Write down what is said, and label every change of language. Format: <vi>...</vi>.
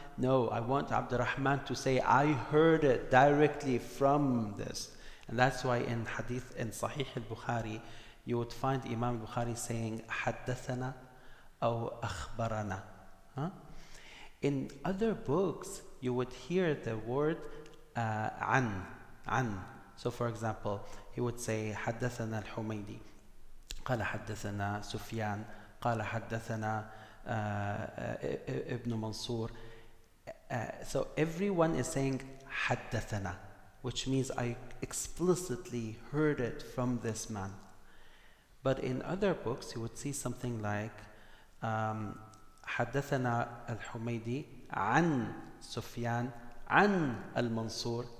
<en>No, I want Abdurrahman to say, I heard it directly from this. And that's why in hadith, in Sahih al-Bukhari, you would find Imam al-Bukhari saying,</en> <ar>حدثنا أو أخبرنا.</ar> <en>In other books, you would hear the word an. So for example, he would say</en> <ar>حدثنا الحميدي قال حدثنا سفيان قال حدثنا ابن منصور.</ar> <en>So everyone is saying حدثنا, which means I explicitly heard it from this man. But in other books, you would see something like</en> <ar>حدثنا الحميدي عن سفيان عن المنصور.</ar>